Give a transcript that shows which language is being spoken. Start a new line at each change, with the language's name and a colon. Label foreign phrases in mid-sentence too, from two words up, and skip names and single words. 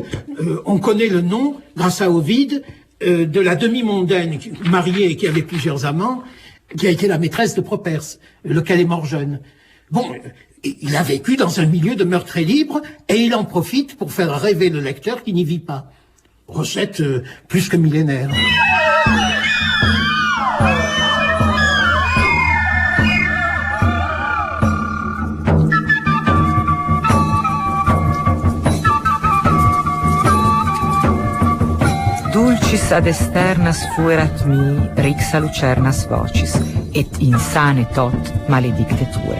French: On connaît le nom, grâce à Ovide, de la demi-mondaine mariée qui avait plusieurs amants, qui a été la maîtresse de Properce, lequel est mort jeune. Bon, il a vécu dans un milieu de meurtre et libre, et il en profite pour faire rêver le lecteur qui n'y vit pas. Recette plus que millénaire.
Latin: Dulcis ad externas fuerat mi rixa lucernas vocis, et insane tot maledicte tue.